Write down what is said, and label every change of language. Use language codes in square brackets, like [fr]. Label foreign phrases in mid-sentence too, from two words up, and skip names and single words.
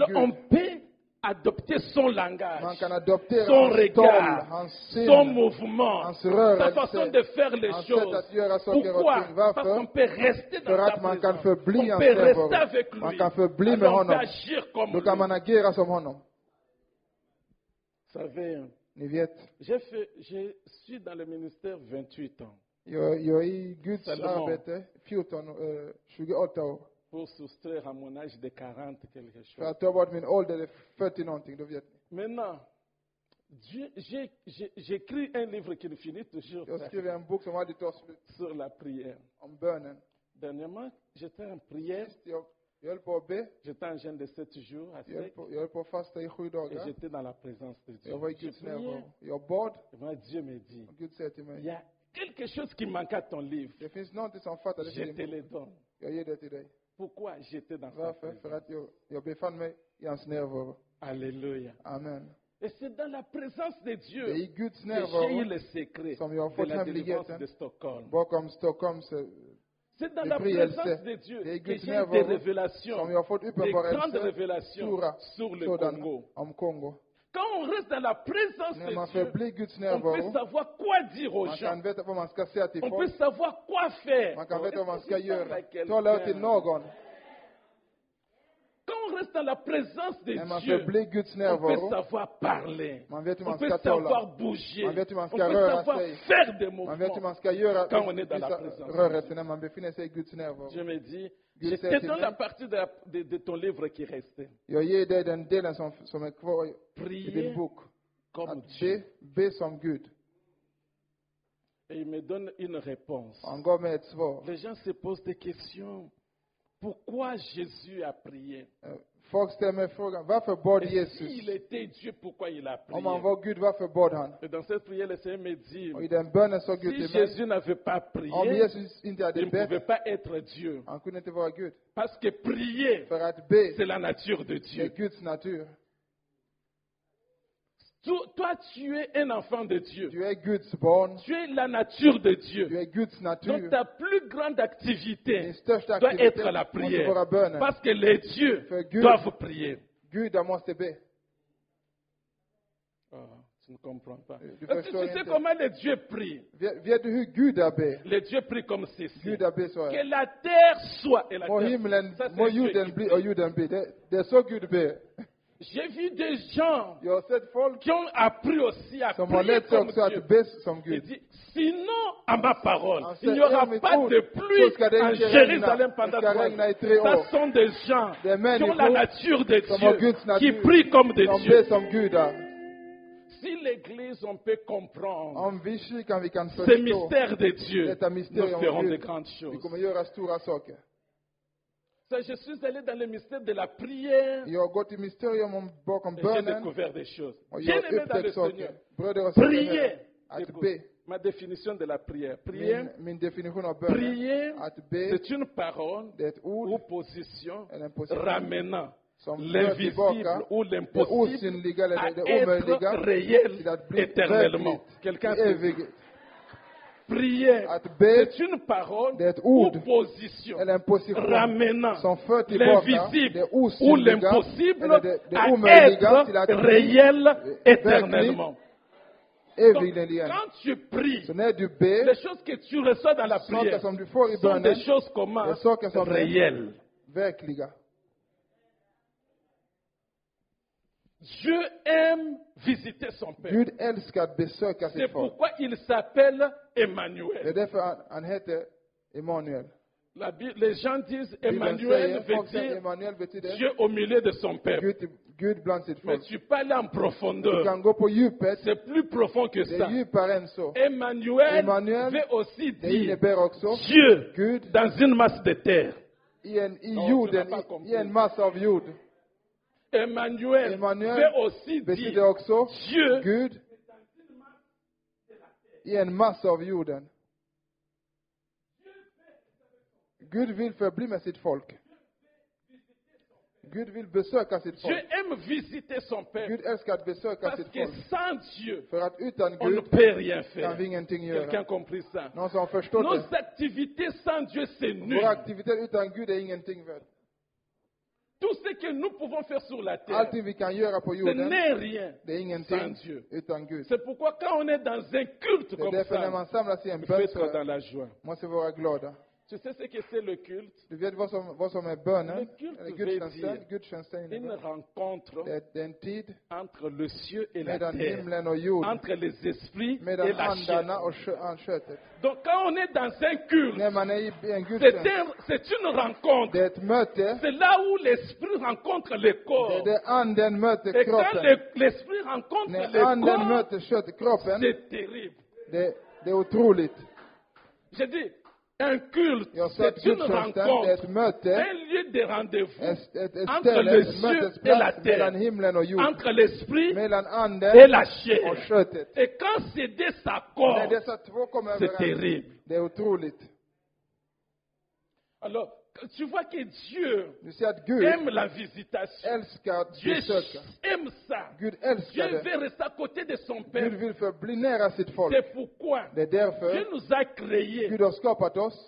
[fr] alors on [sv] Gud. [fr] peut adopter son [sv] Man [fr] langage, [sv] kan adoptera [fr] son [sv] hans [fr] regard, [sv] stål, hans [fr] son [sv] syn, [fr] mouvement, [sv] hans [fr] sa [sv] rörelse, [fr] façon de faire les [sv] hans sätt [fr] choses. [sv] att göra saker och [fr] Pourquoi? [sv] ting. [fr] Parce [sv] Varför? [fr] qu'on peut rester dans [sv] För [fr] sa [sv] att man kan [fr] présence. [sv] förbli [fr] On [sv] hans [fr] peut rester [sv] närvaro. [fr] avec [sv] Man [fr] lui. [sv] kan förbli med [fr] Alors on peut [sv] honom. [fr] agir comme [sv] Då [fr] lui. [sv] kan man agera som honom. [fr] Vous savez, [sv] Ni vet, [fr] je suis dans le ministère 28 ans [sv] jag är i Guds [fr] Seulement. [sv] arbete 28 år. [fr] pour soustraire à mon âge de 40 quelque [sv] För [fr] chose. [sv] att ta bort min ålder är 40 någonting, då vet ni. [fr] Maintenant, j'écris un livre qui ne finit toujours [sv] Jag [fr] pas [sv] skriver en bok som aldrig tar slut, [fr] sur la prière. [sv] om bönen. [fr] Dernièrement, j'étais en prière, [sv] Jag höll på att be, [fr] j'étais en jeûne de 7 jours à sec [sv] jag höll på att fasta i 7 [fr] et [sv] dagar. [fr] j'étais dans la présence de Dieu. [sv] Jag var i [fr] Je [sv] Guds [fr] priais, [sv] närvaro. Jag bad, [fr] et moi, Dieu me dit, [sv] och Gud säger till [fr] il y [sv] mig, [fr] a quelque chose qui manque à ton livre. [sv] det finns någonting som fattades i [fr] Je [sv] din [fr] te [sv] bok. [fr] le donne. [sv] Jag ger det till dig. [fr] Pourquoi j'étais dans sa [sv] Varför? För [fr] présence? [sv] att jag befann mig i hans närvaro. [fr] Alléluia. [sv] Amen. [fr] Et c'est dans la présence de [sv] Det är [fr] Dieu [sv] i Guds [fr] que j'ai eu [sv] närvaro [fr] le secret [sv] som jag har [fr] de [sv] fått [fr] la délivrance [sv] hemligheten [fr] de Stockholm. [sv] bakom Stockholms [fr] C'est dans [sv] de [fr] la [sv] befrielse. [fr] présence de Dieu [sv] Det är [fr] que [sv] Guds [fr] j'ai eu des [sv] närvaro [fr] révélations, [sv] som jag har fått [fr] des grandes [sv] uppenbarelser, [fr] révélations [sv] stora [fr] sur le [sv] sådana, [fr] Congo. [sv] om Kongo. [fr] Quand on reste dans la présence [sv] När man [fr] de Dieu, [sv] förblir Guds [fr] on peut [sv] närvaro, [fr] savoir quoi dire aux [sv] man [fr] gens. [sv] kan veta vad man ska säga till [fr] On peut [sv] folk. [fr] savoir quoi faire. [sv] Man kan [fr] Oh, [sv] veta vad man [fr] est-ce [sv] ska [fr] que je parle [sv] göra. [fr] à quelqu'un? [sv] Tala till någon. [fr] Quand on reste dans la présence de [sv] När man [fr] Dieu, [sv] förblir Guds [fr] on peut [sv] närvaro, [fr] savoir parler. [sv] man vet hur [fr] On [sv] man [fr] peut [sv] ska [fr] savoir [sv] tala. [fr] bouger. [sv] Man vet hur man [fr] On [sv] ska [fr] peut [sv] röra [fr] savoir [sv] sig. [fr] faire des [sv] Man vet hur man [fr] mouvements. [sv] ska göra [fr] Quand on est dans la [sv] vissa [fr] présence. [sv] rörelser när man befinner sig i Guds närvaro. [fr] Je me dis, [sv] Gud [fr] je [sv] säger [fr] te [sv] till [fr] donne [sv] mig, [fr] la partie de ton livre qui restait. [sv] Jag ger dig den delen som är kvar i din [fr] Prier [sv] bok. [fr] comme [sv] Att [fr] Dieu. [sv] be som Gud. [fr] Et il me donne une réponse. [sv] Han gav mig ett svar. [fr] Les gens se posent des questions. Pourquoi Jésus a prié? [sv] Folk ställer mig frågan, varför bad [fr] Et [sv] Jesus? [fr] s'il était Dieu, pourquoi il a [sv] Om han [fr] prié? [sv] var Gud, varför bad han? [fr] Et dans cette prière, le Seigneur me dit, [sv] Och i den bönen sa Gud [fr] si [sv] till mig, [fr] Jésus n'avait pas [sv] om [fr] prié, [sv] Jesus inte [fr] il [sv] hade [fr] ne pouvait [sv] bett, [fr] pas être Dieu. [sv] han kunde inte vara Gud. [fr] Parce que prier, [sv] För att be, [fr] c'est la nature de [sv] det är [fr] Dieu. [sv] Guds natur. [fr] Toi, tu es un enfant de Dieu. [sv] Du är Guds barn. [fr] Tu es la nature de [sv] Du [fr] Dieu. [sv] är Guds [fr] Donc [sv] natur. [fr] ta plus grande activité [sv] Din största [fr] doit [sv] aktivitet [fr] être la [sv] måste [fr] prière. [sv] vara bönen. [fr] Parce que les dieux [sv] För Gud, [fr] doivent prier. [sv] Gudar måste be. [fr] Oh, tu ne comprends pas. [sv] Du [fr] Est-ce [sv] förstår [fr] que tu sais [sv] inte. [fr] comment les dieux prient? [sv] Vet du hur Gudar ber? [fr] Les dieux prient comme ceci. [sv] Gudar ber så [fr] Que [sv] här. [fr] la terre soit. Et la [sv] Må [fr] terre [sv] himlen, [fr] soit. Ça, c'est [sv] må [fr] Dieu [sv] jorden [fr] qui [sv] bli [fr] prie. [sv] och jorden bli. Det är så Gud ber. [fr] J'ai vu des gens [sv] Jag har sett folk [fr] qui ont appris aussi à [sv] som har [fr] prier [sv] lärt sig [fr] comme [sv] också [fr] Dieu. [sv] att be som [fr] Il [sv] Gud. [fr] dit, sinon, à ma parole, [sv] Han [fr] il n'y [sv] säger, [fr] aura [sv] mitt [fr] pas [sv] ord, [fr] de [sv] så [fr] pluie [sv] ska det [fr] en [sv] inte [fr] Jérusalem [sv] regna. [fr] pendant [sv] Det ska [fr] 3 [sv] regna i [fr] ans. [sv] 3 [fr] Ça [sv] år. [fr] sont des gens [sv] Det är [fr] qui ont la [sv] människor [fr] nature de [sv] som har [fr] Dieu, [sv] Guds [fr] qui [sv] natur. [fr] prient comme des [sv] De [fr] dieux. [sv] ber som Gudar. [fr] Si l'Église, on peut comprendre [sv] Om vi kyrkan vi kan [fr] ces [sv] förstå [fr] mystères de Dieu, [sv] detta [fr] nous [sv] mysterium [fr] ferons [sv] om [fr] de [sv] Gud, [fr] grandes [sv] vi [fr] choses. [sv] kommer göra stora saker. [fr] Ça, je suis allé dans le mystère de la prière [sv] Jag har gått i mysterium om bakom [fr] et j'ai [sv] bönen [fr] découvert des choses. [sv] och [fr] Bien [sv] jag har [fr] aimé dans le [sv] upptäckt [fr] Seigneur. [sv] saker. Bröder och systrar, [fr] Prier. [sv] att [fr] Écoute, [sv] be. [fr] ma définition de la prière. Prier, [sv] Min definition av bönen. [fr] prier, [sv] Att be, [fr] c'est une parole [sv] det är ett [fr] ou [sv] ord [fr] position [sv] eller en position [fr] ramenant [sv] som för [fr] l'invisible [sv] tillbaka [fr] ou [sv] det [fr] l'impossible [sv] osynliga [fr] à [sv] eller det omöjliga [fr] être réel [sv] till att bli [fr] éternellement. Quelqu'un [sv] verkligt, [fr] peut dire, [sv] evigt. [fr] prier, [sv] Att be, [fr] c'est une parole [sv] det är ett [fr] ou [sv] ord [fr] position [sv] eller en position [fr] ramenant [sv] som för tillbaka [fr] l'invisible [sv] det [fr] ou [sv] osynliga [fr] l'impossible [sv] eller det [fr] à [sv] omöjliga till [fr] être [sv] att bli [fr] réel éternellement. Donc, [sv] evigligen. [fr] quand tu pries, [sv] Så när du ber, [fr] les choses que tu reçois dans la [sv] saker [fr] prière [sv] som du får i [fr] sont des [sv] bönen, [fr] choses comment [sv] det är saker som är [fr] réelles. [sv] verkliga. [fr] Dieu aime visiter son peuple. [sv] Gud älskar att besöka [fr] C'est [sv] sitt folk. [fr] pourquoi il s'appelle [sv] Det är [fr] Emmanuel. [sv] därför han heter Emanuel. [fr] Les gens disent [sv] Bibeln [fr] Emmanuel [sv] säger, [fr] veut [sv] folk säger [fr] dire [sv] Emanuel betyder [fr] Dieu au milieu de son peuple. [sv] Gud bland sitt [fr] Mais [sv] folk. [fr] tu peux aller en [sv] Du [fr] profondeur. [sv] kan gå på djupet. [fr] C'est plus profond que [sv] Det [fr] ça. [sv] är djupare än så. [fr] Emmanuel [sv] Emmanuel, [fr] veut aussi [sv] Det [fr] dire [sv] innebär också [fr] Dieu [sv] Gud [fr] dans une masse de terre. [sv] i [fr] Non, [sv] jorden, [fr] tu n'as pas compris. [sv] i en massa av jord. [fr] Emmanuel [sv] Emmanuel [fr] veut aussi [sv] betyder [fr] dire [sv] också [fr] Dieu [sv] Gud i en massa av jorden. Gud vill förbli med sitt folk. Gud vill besöka sitt [fr] Dieu [sv] folk. [fr] aime visiter son peuple. [sv] Gud älskar att besöka [fr] Parce [sv] sitt [fr] que [sv] folk. [fr] sans Dieu, [sv] För att utan [fr] on ne [sv] Gud [fr] peut rien [sv] kan [fr] faire. [sv] vi ingenting [fr] Quelqu'un [sv] göra. [fr] a compris ça? [sv] Någon som förstår det? [fr] Nos activités sans Dieu, c'est nul. [sv] Våra aktiviteter utan Gud är ingenting värd. [fr] Tout ce que nous pouvons faire sur la terre, [sv] Allting vi kan göra på [fr] ce [sv] jorden, [fr] n'est rien [sv] det är [fr] sans [sv] ingenting [fr] Dieu. [sv] utan Gud. [fr] C'est pourquoi quand on est dans un culte [sv] Det är [fr] comme [sv] därför när [fr] ça, [sv] man samlas i en [fr] il faut [sv] bön [fr] être dans [sv] så [fr] la joie. [sv] måste vi vara glada. [fr] Tu sais ce que c'est le culte? [sv] Du vet vad som är bönen? [fr] Le culte [sv] Eller [fr] veut [sv] gudstjänsten? [fr] dire [sv] Gudstjänsten [fr] une [sv] innebär [fr] rencontre [sv] det är en tid [fr] entre le ciel et la [sv] mellan [fr] terre, [sv] himlen och jorden, [fr] entre les esprits et [sv] mellan [fr] la [sv] andarna [fr] chair. [sv] och köttet. [fr] Donc quand on est dans un culte, [sv] När man är i en gudstjänst, [fr] c'est une rencontre. [sv] det är ett möte, [fr] C'est là où l'esprit rencontre le [sv] det [fr] corps. [sv] är där anden möter [fr] Et quand [sv] kroppen. [fr] l'esprit rencontre [sv] När [fr] le [sv] anden [fr] corps, [sv] möter kroppen, [fr] c'est terrible. [sv] det är otroligt. [fr] Je dis, un culte, [sv] Jag sa att [fr] c'est une [sv] gudstjänsten är [fr] rencontre, [sv] ett möte, [fr] un lieu de rendez-vous [sv] ett [fr] entre [sv] ställe, [fr] le [sv] ett [fr] ciel et la [sv] mötesplats mellan [fr] terre, [sv] himlen och jorden, [fr] entre l'esprit [sv] mellan [fr] et [sv] anden [fr] la [sv] och [fr] chair. [sv] köttet. [fr] Et quand ces deux [sv] När [fr] s'accordent, [sv] dessa två kommer [fr] c'est [sv] överens, [fr] terrible. [sv] det är otroligt. [fr] Alors, tu vois que Dieu [sv] Du ser att Gud [fr] aime la visitation. [sv] älskar att [fr] Dieu [sv] besöka. [fr] aime ça. [sv] Gud [fr] Dieu [sv] älskar det. [fr] veut rester à côté de son [sv] Gud [fr] peuple. [sv] vill förbli nära sitt folk. [fr] C'est pourquoi [sv] Det är därför [fr] Dieu nous a créés [sv] Gud har skapat oss